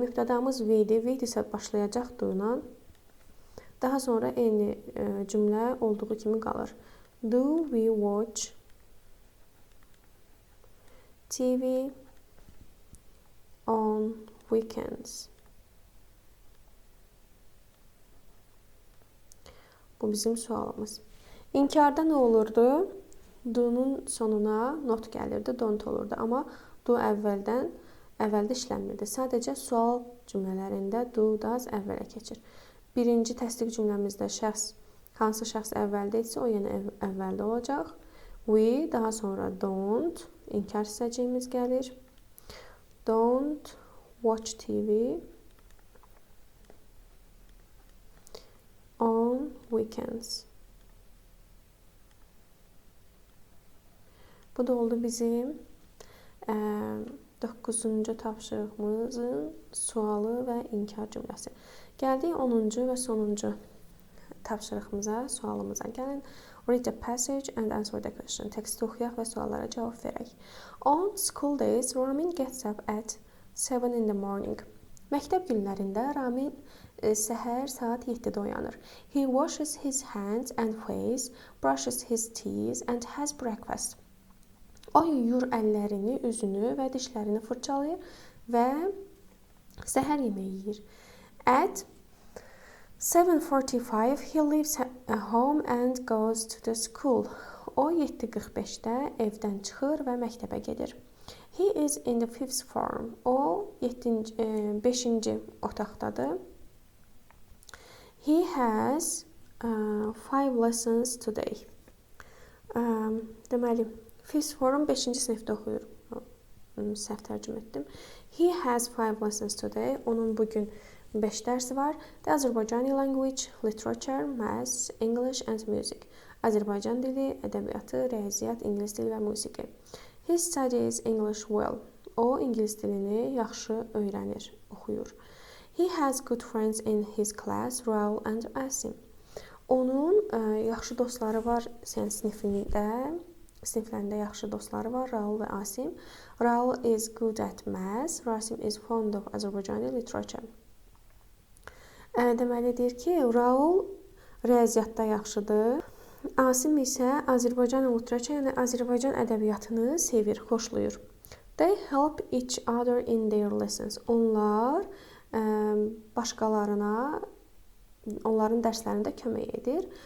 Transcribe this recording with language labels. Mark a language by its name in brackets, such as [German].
[Azerbaijani] Mübtədamız we'dir. We isə başlayacaq do ilə. Daha sonra eyni cümlə olduğu kimi qalır. [English] Do we watch TV on weekends? [Azerbaijani] Bu bizim sualımız. İnkarda nə olurdu? Do'nun sonuna not gəlirdi, don't olurdu. Amma do əvvəldə işlənmirdi. Sadəcə sual cümlələrində do, does əvvələ keçir. Birinci təsdiq cümləmizdə hansı şəxs əvvəldə isə o yenə əvvəldə olacaq. We, daha sonra don't, inkar hissəciyimiz gəlir. [English] Don't watch TV on weekends. [Azerbaijani] Bu da oldu bizim 9-cu tapşırığımızın sualı və inkar cümləsi. Gəldik 10-cu və sonuncu tapşırığımıza, sualımıza. Gəlin, [English] read the passage and answer the question. [Azerbaijani] Teksti oxuyaq və suallara cavab verək. [English] On school days, Ramin gets up at 7 in the morning. [Azerbaijani] Məktəb günlərində Ramin səhər saat 7-də oyanır. [English] He washes his hands and face, brushes his teeth and has breakfast. [Azerbaijani] O yuyur əllərini, üzünü və dişlərini fırçalayır və səhər yeməyi yeyir. [English] At 7:45 he leaves home and goes to the school. [Azerbaijani] O 7:45-də evdən çıxır və məktəbə gedir. [English] He is in the 5th form. [Azerbaijani] O 5-ci otaqdadır. [English] He has 5 lessons today. [Azerbaijani] Deməli, 5th form 5-ci sinifdə oxuyur. Səhv tərcümə etdim. [English] He has 5 lessons today. [Azerbaijani] Onun bugün 5 dərsi var. [English] The Azərbaycani language, literature, maths, English and music. [Azerbaijani] Azərbaycan dili, ədəbiyyatı, riyaziyyat, ingilis dili və musiqi. [English] He studies English well. [Azerbaijani] O ingilis dilini yaxşı öyrənir, oxuyur. [English] He has good friends in his class, Raul and Asim. [Azerbaijani] Onun yaxşı dostları var siniflərində yaxşı dostları var, Raul və Asim. [English] Raul is good at maths, Rasim is fond of Azərbaycani literature. [Azerbaijani] Deməli, deyir ki, Raul riyaziyyatda yaxşıdır. Asim isə Azərbaycan literature, yəni Azərbaycan ədəbiyyatını sevir, xoşlayır. [English] They help each other in their lessons. [Azerbaijani] Onlar başqalarına onların dərslərində kömək edir.